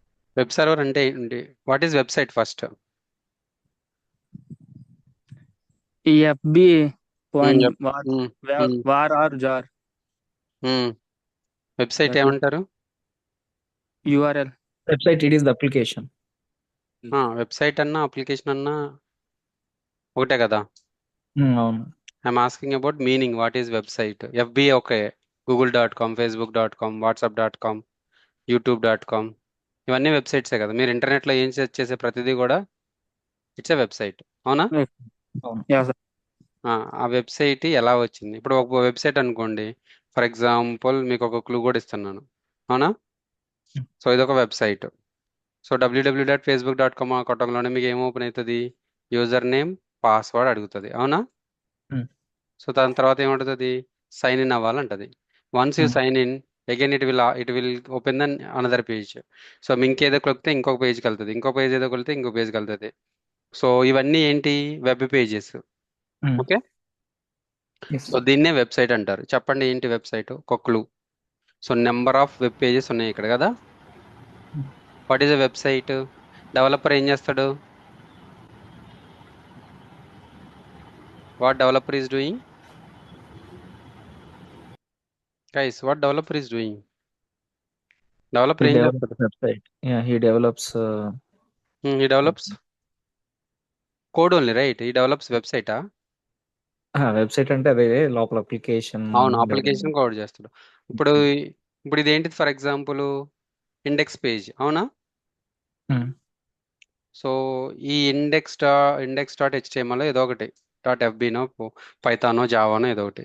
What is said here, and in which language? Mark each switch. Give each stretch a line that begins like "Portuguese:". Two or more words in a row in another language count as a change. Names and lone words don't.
English: web server
Telugu: అంటే ఏంటి?
English: what is website first? EFB point var Hmm. var or jar
Telugu: వెబ్సైట్
English: that is
Telugu: ఏమంటారు?
English: URL. Website, it is the application.
Telugu: వెబ్సైట్ అన్నా అప్లికేషన్ అన్నా ఒకటే కదా. అవును.
English: I'm asking about meaning. What is website? FB okay, google.com, facebook.com, whatsapp.com, youtube.com,
Telugu: ఇవన్నీ వెబ్సైట్సే కదా. మీరు ఇంటర్నెట్లో ఏం సెర్చ్ చేసే ప్రతిదీ కూడా
English: it's a website,
Telugu: అవునా?
English: Yes,
Telugu: అవును.
English: yeah, sir.
Telugu: ఆ వెబ్సైట్ ఎలా వచ్చింది? ఇప్పుడు ఒక వెబ్సైట్ అనుకోండి,
English: for example
Telugu: మీకు ఒక క్లూ కూడా ఇస్తున్నాను, అవునా? Hmm. సో ఇదొక వెబ్సైట్. సో www.facebook.com కొట్టంలోనే మీకు ఏం ఓపెన్ అవుతుంది?
English: user name, password
Telugu: అడుగుతుంది, అవునా? Hmm. సో దాని తర్వాత ఏమంటుంది?
English: sign in
Telugu: అవ్వాలంటది.
English: once you Hmm. sign in, again it will open then another page.
Telugu: సో ఇంకేదో కొలితే ఇంకొక పేజ్కి వెళ్తుంది, ఇంకో పేజ్ ఏదో కొలితే ఇంకో పేజ్కి వెళ్తుంది. సో ఇవన్నీ ఏంటి?
English: web pages. Hmm.
Telugu: ఓకే.
English: Yes.
Telugu: సో దీన్నే వెబ్సైట్ అంటారు. చెప్పండి ఏంటి వెబ్సైట్? ఒక క్లూ. సో
English: number of web pages
Telugu: ఉన్నాయి ఇక్కడ కదా. Hmm.
English: what is a website? developer
Telugu: ఏం చేస్తాడు?
English: what developer is doing? guys, what developer is doing? He
Telugu: డెవలపర్ ఏం
English: develops
Telugu: చేస్తాడు?
English: website. Yeah, he develops. he develops code only, right? he develops website?
Telugu: వెబ్సైట్ అంటే అదే లోపల అప్లికేషన్ అవును, డెవలప్. అప్లికేషన్ కోడ్ చేస్తాడు. ఇప్పుడు ఇప్పుడు ఇదేంటిది?
English: for example index page,
Telugu: అవునా? సో ఈ
English: index dot HTML
Telugu: ఏదో ఒకటి, .fbనో, పైథానో, జావానో ఏదో ఒకటి.